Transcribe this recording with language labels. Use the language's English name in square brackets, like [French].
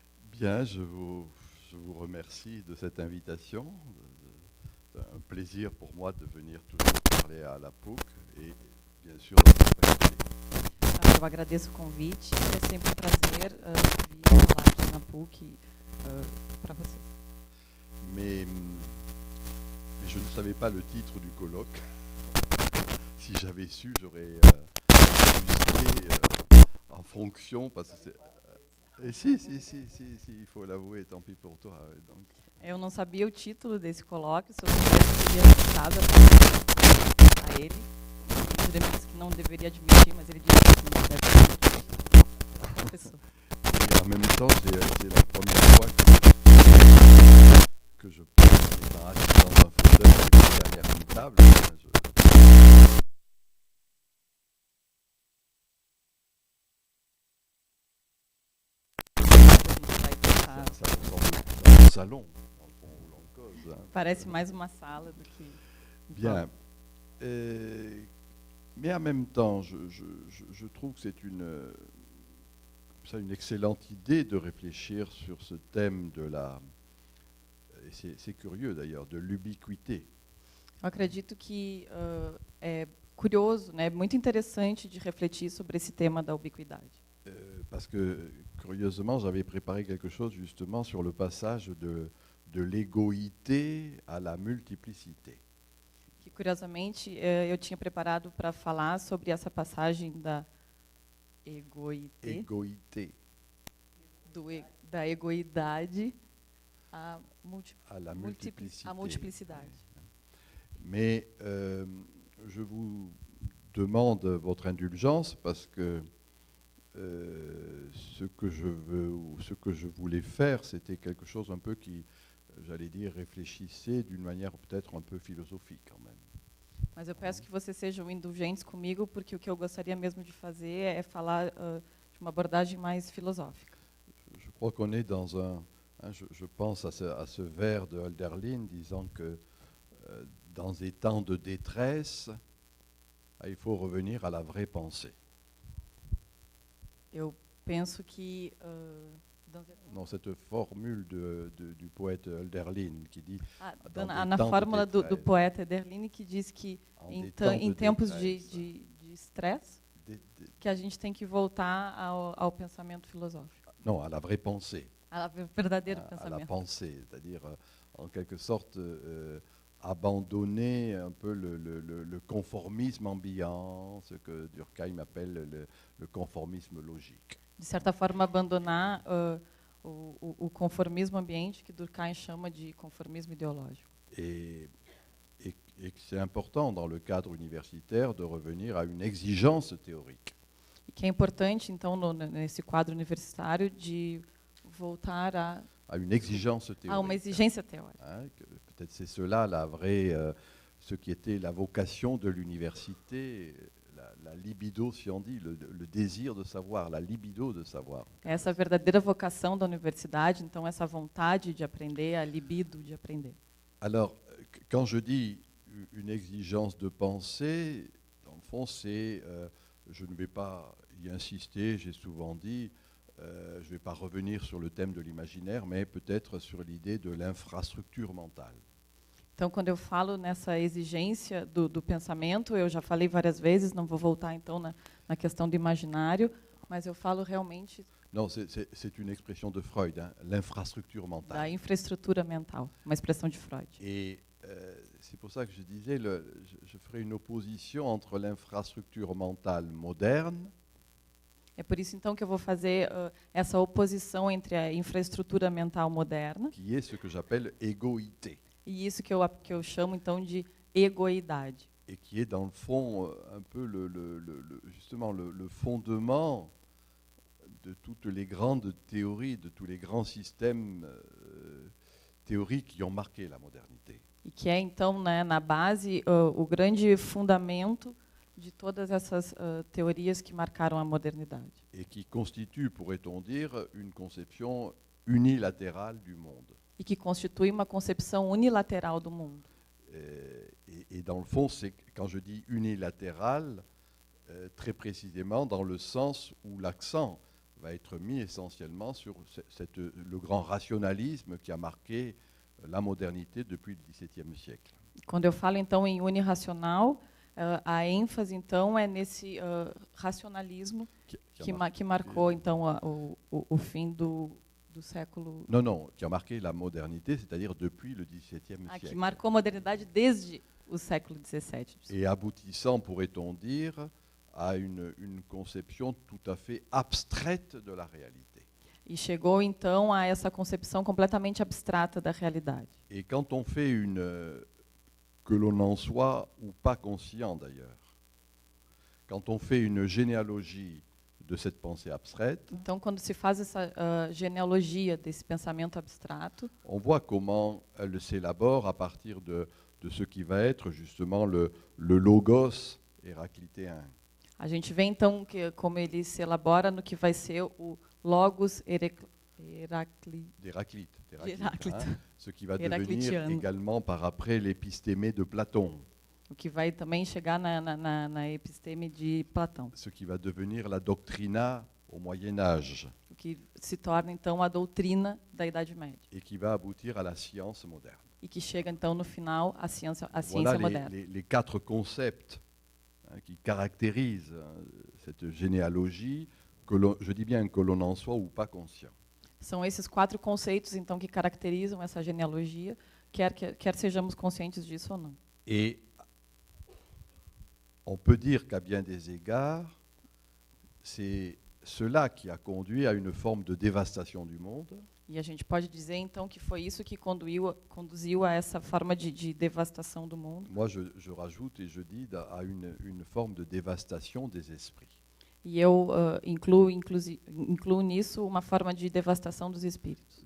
[French] Bien, je vous remercie de cette invitation. C'est un plaisir pour moi de venir toujours parler à la PUC et bien sûr dans cette faculté. [Portuguese] Eu agradeço o convite, é sempre um prazer vir falar na PUC para vocês. [French] Mais je ne savais pas le titre du colloque. Si j'avais su, j'aurais ajusté en fonction, parce que si, il faut l'avouer, tant pis pour toi. Donc. [Portuguese] Eu não sabia o título desse colóquio, se eu teria ajustado a ele. O Juremir disse que não deveria admitir, mas ele disse que não deve admitir. [French] Et en même temps, c'est la première fois que je pas assis dans un fauteuil derrière une table. Ça ressemble à un salon, dans le fond, où l'on cause. [Portuguese] Parece mais uma sala do que... [French] Bien. Mais en même temps, je trouve que c'est une excellente idée de réfléchir sur ce thème de la... et c'est curieux d'ailleurs, de l'ubiquité. [Portuguese] Eu acredito que é curioso, né, muito interessante de refletir sobre esse tema da ubiquidade. [French] Parce que, curieusement, j'avais préparé quelque chose justement sur le passage de l'égoïté à la multiplicité. [Portuguese] Que, curiosamente, eu tinha preparado para falar sobre essa passagem da [French] Égoïté [Portuguese] da egoidade à [French] la multiplicité. [Portuguese] à multiplicidade. [French] Mais je vous demande votre indulgence parce que ce que je voulais faire, c'était quelque chose un peu qui, j'allais dire, réfléchissait d'une manière peut-être un peu philosophique quand même. [Portuguese] Mas eu peço que vocês sejam indulgentes comigo, porque o que eu gostaria mesmo de fazer é falar de uma abordagem mais filosófica. [French] Je crois qu'on est dans je pense à ce vers de Hölderlin disant que dans des temps de détresse, il faut revenir à la vraie pensée. [Portuguese] Eu penso que [French] Non, cette formule du poète Hölderlin qui dit [Portuguese] na fórmula do poeta Hölderlin que diz que em tempos de estresse que a gente tem que voltar ao pensamento filosófico. [French] Non, à la vraie pensée. [Portuguese] À verdadeiro à pensamento. [French] la pensée, c'est-à-dire en quelque sorte abandonner un peu le conformisme ambiant, ce que Durkheim appelle le conformisme logique. [Portuguese] De certa forma, abandonar o conformismo ambiente, que Durkheim chama de conformismo ideológico. [French] Et que c'est important dans le cadre universitaire de revenir à une exigence théorique. [Portuguese] E que é importante, então, nesse quadro universitário, de voltar [French] à une exigence théorique. [Portuguese] À uma exigência teórica. [French] Peut-être c'est cela la vraie, ce qui était la vocation de l'université, la libido, si on dit, le désir de savoir, la libido de savoir. [Portuguese] Essa verdadeira vocação da universidade, então essa vontade de aprender, a libido de aprender. [French] Alors, quand je dis une exigence de pensée, dans le fond, c'est, je ne vais pas y insister, j'ai souvent dit, je ne vais pas revenir sur le thème de l'imaginaire, mais peut-être sur l'idée de l'infrastructure mentale. [Portuguese] Então, quando eu falo nessa exigência do pensamento, eu já falei várias vezes, não vou voltar então na questão do imaginário, mas eu falo realmente [French] Non, c'est une expression de Freud, hein, l'infrastructure mentale. [Portuguese] Da infraestrutura mental, uma expressão de Freud. [French] Et c'est pour ça que je disais, je ferai une opposition entre l'infrastructure mentale moderne. [Portuguese] É por isso então que eu vou fazer essa oposição entre a infraestrutura mental moderna, [French] qui est ce que j'appelle égoïté. [Portuguese] E isso que eu chamo então de egoidade. [French] Et qui est dans le fond un peu justement le fondement de toutes les grandes théories, de tous les grands systèmes théoriques qui ont marqué la modernité. [Portuguese] E que é então, né, na base o grande fundamento de todas essas teorias que marcaram a modernidade. [French] Et qui constitue, pourrait-on dire, une conception unilatérale du monde. [Portuguese] E que constitui uma concepção unilateral do mundo. [French] Et dans le fond, c'est quand je dis unilatéral, très précisément dans le sens où l'accent va être mis essentiellement sur le grand rationalisme qui a marqué la modernité depuis le XVIIe siècle. [Portuguese] Quando eu falo então em unirracional, a ênfase então é nesse racionalismo que marcou então o fim do século. [French] Non, qui a marqué la modernité, c'est-à-dire depuis le XVIIe siècle. [Portuguese] Que marcou a modernidade desde o século XVII. [French] Et aboutissant, pourrait-on dire, à une conception tout à fait abstraite de la réalité. [Portuguese] E chegou então a essa concepção completamente abstrata da realidade. [French] Et quand on fait que l'on en soit ou pas conscient d'ailleurs, quand on fait une généalogie de cette pensée abstraite, [Portuguese] então quando se faz essa genealogia desse pensamento abstrato, [French] on voit comment elle s'élabore à partir de ce qui va être justement le logos héraclitéen. [Portuguese] A gente vê então como ele se elabora no que vai ser o logos [French] d'Héraclite, Héraclite. ce qui va devenir [Portuguese] Héraclitiano. [French] également par après l'épistémé de Platon, [Portuguese] O que vai também chegar na episteme de Platão. [French] ce qui va devenir la doctrina au Moyen Âge [Portuguese] O que se torna, então, a doutrina da Idade Média. [French] et qui va aboutir à la science moderne. [Portuguese] E que chega, então, no final, à ciência [French] Voilà [Portuguese] moderna. [French] les 4 concepts qui caractérisent cette généalogie, je dis bien que l'on en soit ou pas conscient. [Portuguese] São esses 4 conceitos, então, que caracterizam essa genealogia, quer sejamos conscientes disso ou não. [French] Et on peut dire qu'à bien des égards, c'est cela qui a conduit à une forme de dévastation du monde, [Portuguese] E a gente pode dizer, então, que foi isso que conduziu a essa forma de devastação do mundo. [French] moi je rajoute et je dis à une forme de dévastation des esprits. [Portuguese] E eu incluo nisso uma forma de devastação dos espíritos.